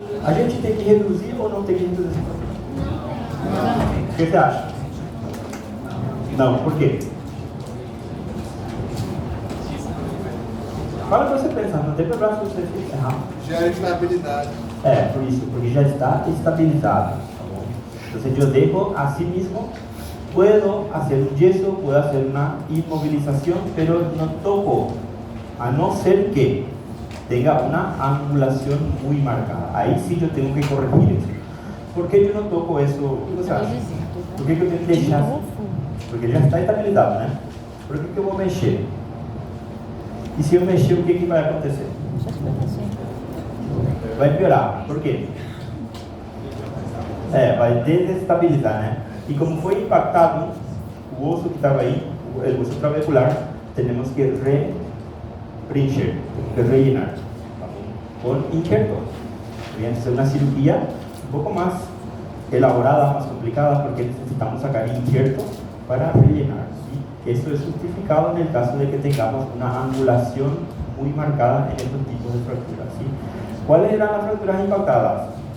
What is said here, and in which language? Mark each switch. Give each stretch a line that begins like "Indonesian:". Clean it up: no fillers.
Portuguese: A gente tem que reduzir ou não tem que reduzir essa fratura? O que você acha? Não, por quê? Fala o que você pensa, não tem problema se você errar. Gera estabilidade. Por isso, porque já está estabilizado.
Spanish: Entonces yo dejo a sí mismo, puedo hacer un yeso, puedo hacer una inmovilización, pero no toco, a no ser que tenga una angulación muy marcada. Ahí sí yo tengo que corregir eso. ¿Por qué yo no toco eso? ¿Qué você acha?
Portuguese: Por que eu tenho que deixar? Porque já está estabilizado, né? Por que eu vou mexer? E se eu mexer, o que vai acontecer? Vai piorar. Por quê? Vai desestabilizar, né? E como foi impactado o osso que estava aí, o osso trabecular, temos que preencher, que rellenar con injertos.
Spanish: Voy a hacer una cirugía un poco más elaborada, más complicada, porque necesitamos sacar injertos para rellenar, ¿sí? Eso es justificado en el caso de que tengamos una angulación muy marcada en estos tipos de fracturas, ¿sí? ¿Cuáles eran las fracturas impactadas?